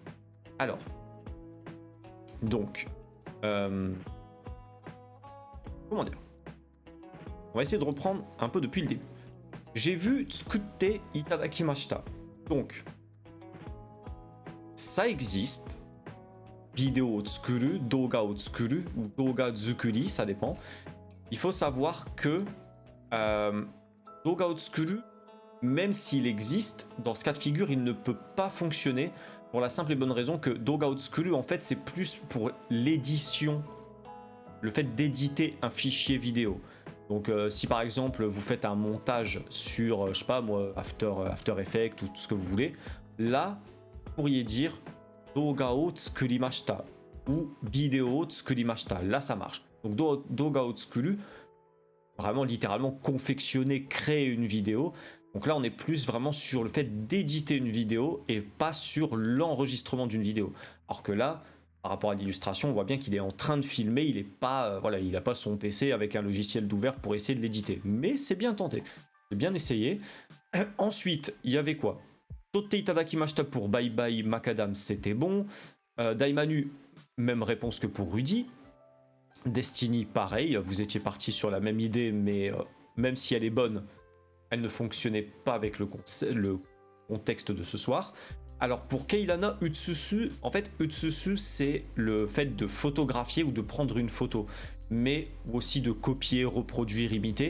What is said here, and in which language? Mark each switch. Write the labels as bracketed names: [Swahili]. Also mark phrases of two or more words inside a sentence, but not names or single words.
[French] Alors, donc, comment dire? On va essayer de reprendre un peu depuis le début. J'ai vu [Japanese] 作って いただきました. [French] Donc, ça existe. [Japanese] ビデオを 作る、動画を 作る、ou 動画づくり, [French] ça dépend. Il faut savoir que [Japanese] 動画を 作る, [French] même s'il existe, dans ce cas de figure, il ne peut pas fonctionner pour la simple et bonne raison que [Japanese] 動画を 作る, [French] en fait, c'est plus pour l'édition, le fait d'éditer un fichier vidéo. Donc si par exemple vous faites un montage sur, je sais pas moi, After Effects ou tout ce que vous voulez, là, vous pourriez dire [Japanese] 動画を 作りました [French] ou [Japanese] ビデオを 作りました. [French] Là, ça marche. Donc [Japanese] 動画を 作る, [French] vraiment littéralement confectionner, créer une vidéo. Donc là, on est plus vraiment sur le fait d'éditer une vidéo et pas sur l'enregistrement d'une vidéo. Alors que là, par rapport à l'illustration, on voit bien qu'il est en train de filmer, il est pas, voilà, il n'a pas son PC avec un logiciel d'ouvert pour essayer de l'éditer. Mais c'est bien tenté, c'est bien essayé. Ensuite, il y avait quoi? [Japanese] 撮って いただきました [French] pour Bye Bye Macadam, c'était bon. Daimanu, même réponse que pour Rudy. Destiny, pareil, vous étiez parti sur la même idée, mais même si elle est bonne, elle ne fonctionnait pas avec le contexte de ce soir. Alors pour Keilana, Utsusu, en fait Utsusu c'est le fait de photographier ou de prendre une photo, mais aussi de copier, reproduire, imiter.